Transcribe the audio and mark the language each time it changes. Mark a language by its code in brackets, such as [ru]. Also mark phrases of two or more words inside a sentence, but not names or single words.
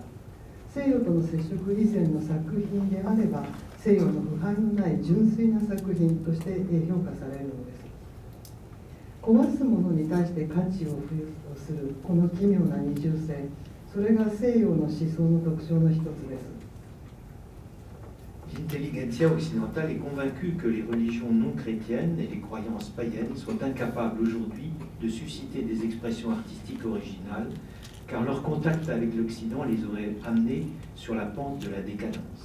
[ja] 西洋との接触以前の作品であれば西洋の腐敗のない純粋な作品として評価されるのです。壊すものに対して価値を付与するこの奇妙な二重性、それが西洋の思想の特徴の一つです。 [fr] L'intelligentsia occidentale est convaincue que les religions non chrétiennes et les croyances païennes sont incapables aujourd'hui de susciter des expressions artistiques originales, car leur contact avec l'Occident les aurait amenées sur la pente de la décadence.